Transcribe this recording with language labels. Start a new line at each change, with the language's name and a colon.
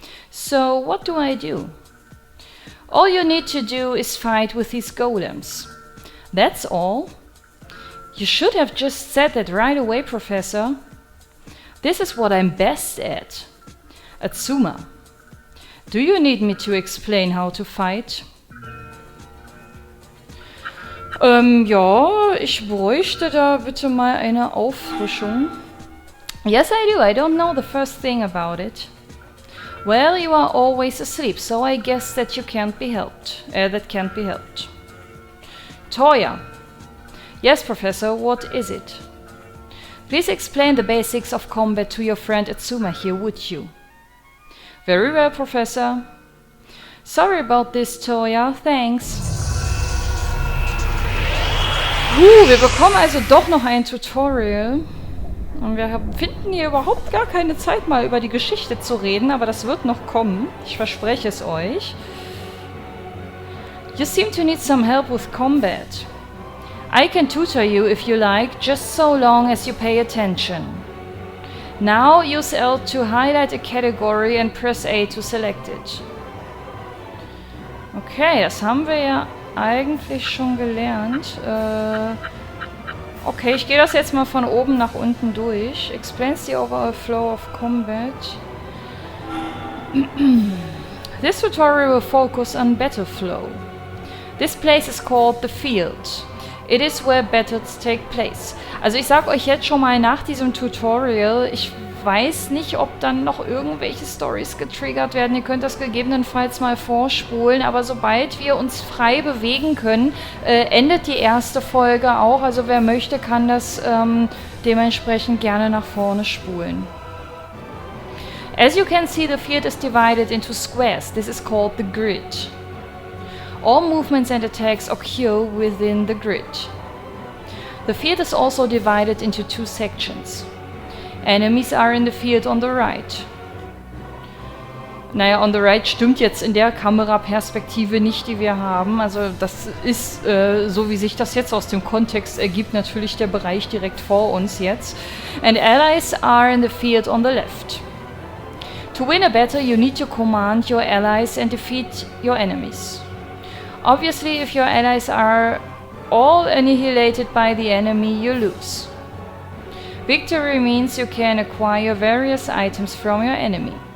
English: So, what do I do? All you need to do is fight with these golems. That's all. You should have just said that right away, Professor. This is what I'm best at. Atsuma, do you need me to explain how to fight?
German: Ja, ich bräuchte da bitte mal eine Auffrischung.
English: Yes, I do. I don't know the first thing about it. Well, you are always asleep, so I guess that you can't be helped. That can't be helped. Toya. Yes, Professor, what is it? Please explain the basics of combat to your friend Atsuma here, would you? Very well, Professor. Sorry about this, Toya. Thanks.
German: Wir bekommen also doch noch ein Tutorial. Und wir finden hier überhaupt gar keine Zeit, mal über die Geschichte zu reden, aber das wird noch kommen. Ich verspreche es euch.
English: You seem to need some help with combat. I can tutor you if you like, just so long as you pay attention. Now use L to highlight a category and press A to select it.
German: Okay, das haben wir ja eigentlich schon gelernt. Okay, ich gehe das jetzt mal von oben nach unten durch.
English: Explains the overall flow of combat. This tutorial will focus on battle flow. This place is called the field. It is where battles take place.
German: Also ich sag euch jetzt schon mal nach diesem Tutorial, ich weiß nicht, ob dann noch irgendwelche Stories getriggert werden. Ihr könnt das gegebenenfalls mal vorspulen, aber sobald wir uns frei bewegen können, endet die erste Folge auch. Also wer möchte, kann das dementsprechend gerne nach vorne spulen.
English: As you can see, the field is divided into squares. This is called the grid. All movements and attacks occur within the grid. The field is also divided into two sections. Enemies are in the field on the right.
German: Naja,
English: on the right
German: stimmt jetzt in der Kameraperspektive nicht, die wir haben. Also das ist, so wie sich das jetzt aus dem Kontext ergibt, natürlich der Bereich direkt vor uns jetzt.
English: And allies are in the field on the left. To win a battle, you need to command your allies and defeat your enemies. Obviously, if your allies are all annihilated by the enemy, you lose. Victory means you can acquire various items from your enemy.